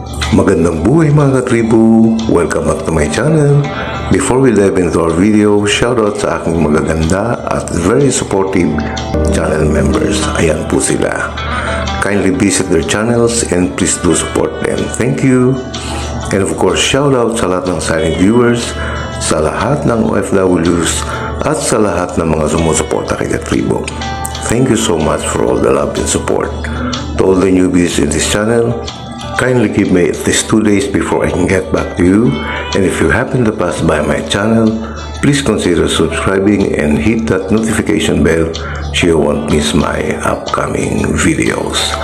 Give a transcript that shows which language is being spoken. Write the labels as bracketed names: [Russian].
[Filipino] Magandang buhay mga katribo! [English] Welcome back to my channel. Before we dive into our video, shoutout [Filipino] sa aking magaganda at [English] very supportive channel members. [Filipino] Ayan po sila. [English] Kindly visit their channels and please do support them. Thank you! And of course, [Filipino] shoutout sa lahat ng silent viewers, sa lahat ng OFWs, at sa lahat ng mga sumusuporta kay katribo. [English] Thank you so much for all the love and support. To all the newbies in this channel, kindly give me at least 2 days before I can get back to you. And if you happen to pass by my channel, please consider subscribing and hit that notification bell so you won't miss my upcoming videos.